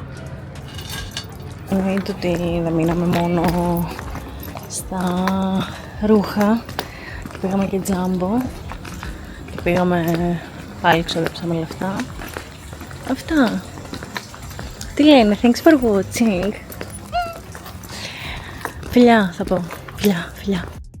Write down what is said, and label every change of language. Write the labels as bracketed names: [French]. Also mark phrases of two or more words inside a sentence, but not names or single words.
[Greek] Εννοείται ότι δεν μείναμε μόνο στα ρούχα και πήγαμε και τζάμπο και πήγαμε πάλι ξοδέψαμε λεφτά. Αυτά. Τι λένε, [English] thanks for watching. [Greek] Φιλιά θα πω, φιλιά.